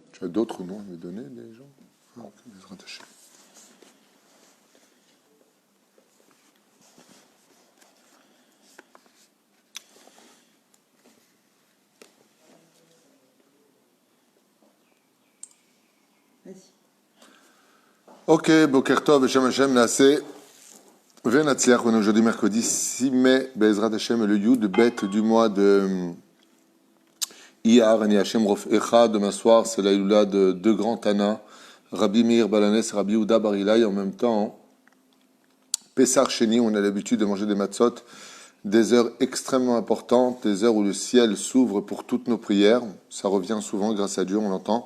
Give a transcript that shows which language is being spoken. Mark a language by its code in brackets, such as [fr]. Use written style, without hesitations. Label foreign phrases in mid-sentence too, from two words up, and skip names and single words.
[fr] Tu as d'autres noms à me donner, des gens? Non, [he] בעזרת השם. Ok, בוקר טוב, בשם השם, נעשה, ונצליח, [fr] on est aujourd'hui mercredi 6 mai, [he] בעזרת השם, [fr] le Yud, bête du mois de [he] אייר, אני השם רופאך, [fr] demain soir, c'est la Iloula de deux grands Tana, Rabbi Meir Balanes, Rabbi Yehuda Bar Ilai, en même temps, [he] פסח שני, [fr] on a l'habitude de manger des matzot, des heures extrêmement importantes, des heures où le ciel s'ouvre pour toutes nos prières, ça revient souvent, grâce à Dieu, on l'entend.